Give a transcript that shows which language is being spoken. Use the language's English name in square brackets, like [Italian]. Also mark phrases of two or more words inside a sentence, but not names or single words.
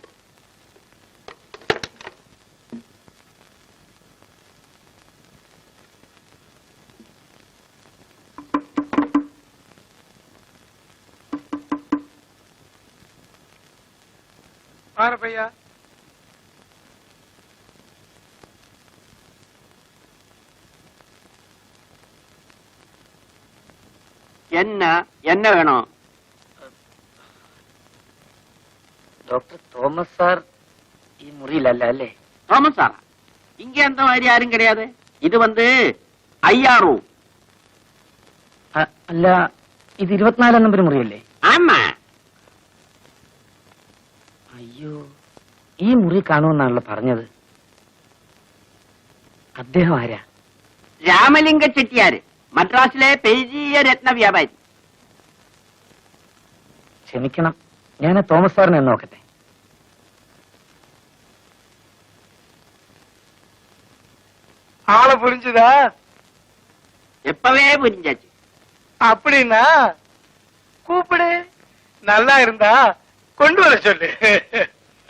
[Tamil] பாரு பையா. என்ன என்ன வேணும்? [Malayalam] ഡോക്ടർ തോമസ് സാർ ഈ മുറിയിലല്ല അല്ലേ? തോമസ് സാറാ? [Tamil] இங்க அந்த மாதிரி யாரும் கிடையாது. இது வந்து ஐயா ரூம். [Malayalam] അല്ല, ഇത് 24 നമ്പർ മുറിയല്ലേ? [Tamil] ஆமா. [Malayalam] അയ്യോ, ഈ മുറി കാണുമെന്നാണല്ലോ പറഞ്ഞത്. അദ്ദേഹം ആരാ? രാമലിംഗ ചെട്ടിയാര്, മദ്രാസിലെ പെരിയ രത്ന വ്യാപാരി. ക്ഷമിക്കണം, ഞാൻ തോമസ് സാറിനെ നോക്കട്ടെ. [Tamil] ஆளை புரிஞ்சுதா? எப்பவே புரிஞ்சாச்சு. அப்படின்னா கூப்பிடு. நல்லா இருந்தா கொண்டு வர சொல்லு.